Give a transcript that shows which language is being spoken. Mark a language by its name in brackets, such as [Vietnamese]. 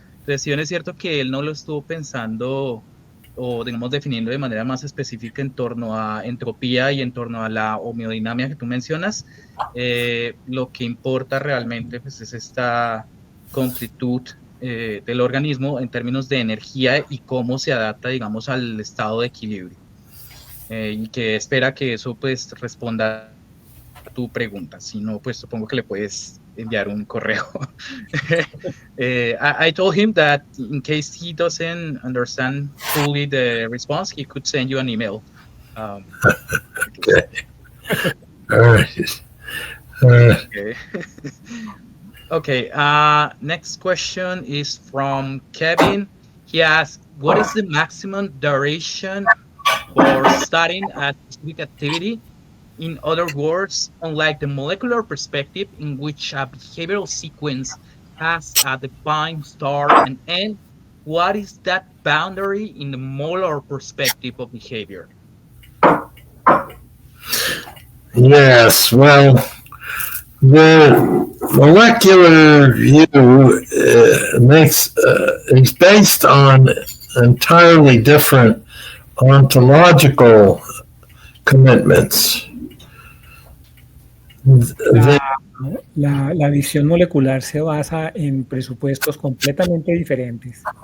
[Spanish] Entonces, si bien es cierto que él no lo estuvo pensando o, digamos, definiendo de manera más específica en torno a entropía y en torno a la homeodinamia que tú mencionas, lo que importa realmente pues, es esta completud del organismo en términos de energía y cómo se adapta, digamos, al estado de equilibrio. Y que espera que eso pues responda a tu pregunta. Si no, pues supongo que le puedes enviar un correo. [English] I told him that in case he doesn't understand fully the response, he could send you an email. Okay. All right. Okay. Okay. Next question is from Kevin. He asks, what is the maximum duration for studying a specific activity? In other words, unlike the molecular perspective in which a behavioral sequence has a defined start and end, what is that boundary in the molar perspective of behavior? Yes, well, the molecular view is based on entirely different ontological commitments. [Spanish] La visión molecular se basa en presupuestos completamente diferentes.